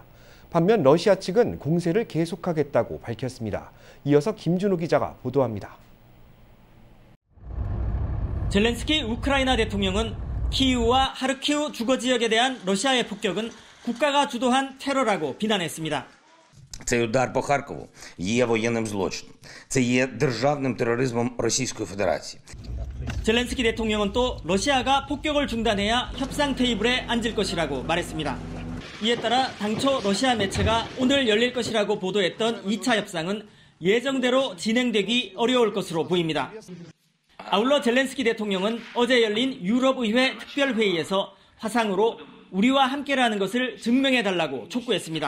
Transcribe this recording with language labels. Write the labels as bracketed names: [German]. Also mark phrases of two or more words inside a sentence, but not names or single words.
[Korean] 반면 러시아 측은 공세를 계속하겠다고 밝혔습니다. 이어서 김준호 기자가 보도합니다. 젤렌스키 우크라이나 대통령은 키이우와 하르키우 주거지역에 대한 러시아의 폭격은 국가가 주도한 테러라고 비난했습니다. [Ukrainian] Цей удар по Харкову є воєнним злочином. Це є державним тероризмом Російської Федерації. [Korean] 젤렌스키 대통령은 또 러시아가 폭격을 중단해야 협상 테이블에 앉을 것이라고 말했습니다. 이에 따라 당초 러시아 매체가 오늘 열릴 것이라고 보도했던 2차 협상은 예정대로 진행되기 어려울 것으로 보입니다. 아울러 젤렌스키 대통령은 어제 열린 유럽의회 특별회의에서 화상으로 우리와 함께라는 것을 증명해달라고 촉구했습니다.